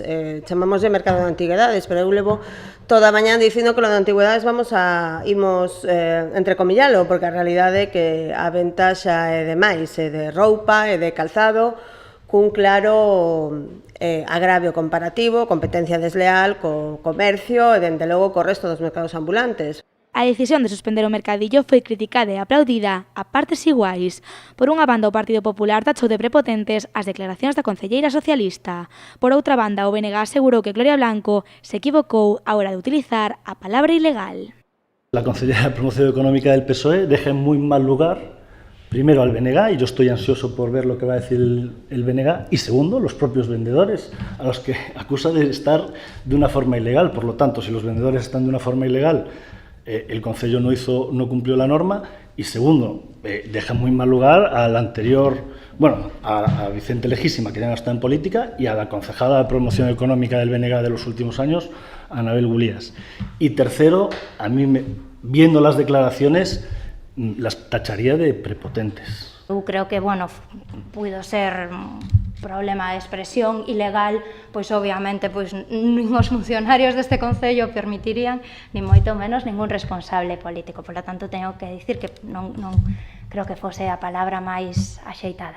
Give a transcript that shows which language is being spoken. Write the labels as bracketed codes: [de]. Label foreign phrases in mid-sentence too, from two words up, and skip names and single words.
[gl] Chamamos de mercado de antigüedades, pero eu levo toda a mañá dicindo que lo de antigüedades imos entrecomillalo, porque a realidade é que a venta xa é de máis, é de roupa, é de calzado, cun claro agravio comparativo, competencia desleal co comercio e, dende logo, co resto dos mercados ambulantes. A decisión de suspender o mercadillo foi criticada e aplaudida a partes iguais. Por unha banda, o Partido Popular tachou de prepotentes as declaracións da concelleira socialista. Por outra banda, o BNG asegurou que Gloria Blanco se equivocou a hora de utilizar a palabra ilegal. [es] La consellera de Promoción Económica del PSOE deja en muy mal lugar, primero, al BNG, y yo estoy ansioso por ver lo que va a decir el BNG, y segundo, los propios vendedores, a los que acusa de estar de una forma ilegal. Por lo tanto, si los vendedores están de una forma ilegal, el Concello no cumplió la norma, y segundo, deja en muy mal lugar al anterior, a Vicente Lejísima, que ya no está en política, y a la concejala de Promoción Económica del BNG de los últimos años, Anabel Gulías. Y tercero, a mí, viendo las declaraciones, las tacharía de prepotentes. [gl] Eu creo que, puido ser problema de expresión ilegal, pois obviamente nin os funcionarios deste Concello permitirían, nin moito menos ningún responsable político. [es] Por lo tanto, [gl] teño que dicir que non creo que fose a palabra máis axeitada.